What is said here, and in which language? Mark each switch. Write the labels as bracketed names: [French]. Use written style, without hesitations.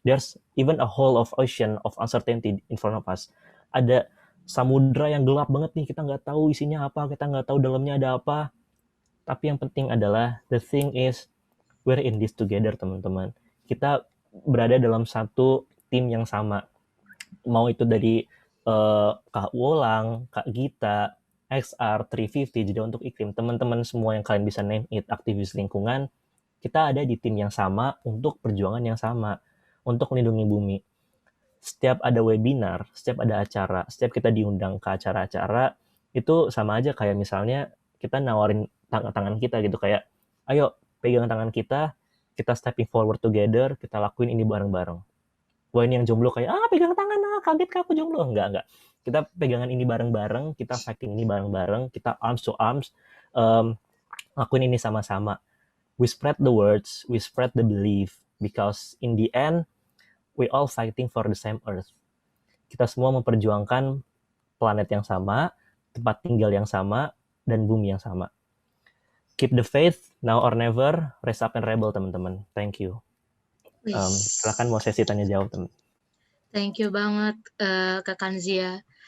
[English] There's even a whole of ocean of uncertainty in front of us. [Indonesian] Ada samudra yang gelap banget nih, kita nggak tahu isinya apa, kita nggak tahu dalamnya ada apa. Tapi yang penting adalah, [English] the thing is, we're in this together, [Indonesian] teman-teman. Kita berada dalam satu tim yang sama. Mau itu dari Kak Wolang, Kak Gita, XR, 350, jadi untuk iklim, teman-teman semua yang kalian bisa [English] name it, [Indonesian] aktivis lingkungan, kita ada di tim yang sama untuk perjuangan yang sama, untuk melindungi bumi. Setiap ada webinar, setiap ada acara, setiap kita diundang ke acara-acara, itu sama aja kayak misalnya kita nawarin tangan kita gitu, kayak, ayo pegang tangan kita [English] stepping forward together, [Indonesian] kita lakuin ini bareng-bareng. Wah, ini yang jomblo kayak, pegang tangan, kaget aku jomblo. Enggak. Kita pegangan ini bareng-bareng, kita fighting ini bareng-bareng, kita [English] arms to arms, [Indonesian] lakuin ini sama-sama. [English] We spread the words, we spread the belief, because in the end, we all fighting for the same earth. [Indonesian] Kita semua memperjuangkan planet yang sama, tempat tinggal yang sama, dan bumi yang sama. [English] Keep the faith, now or never, rise up and rebel, [Indonesian] teman-teman. [English] Thank you. [Indonesian] Silakan mau sesi tanya jawab, teman. [English] Thank you [Indonesian] banget, Kak Kanzia.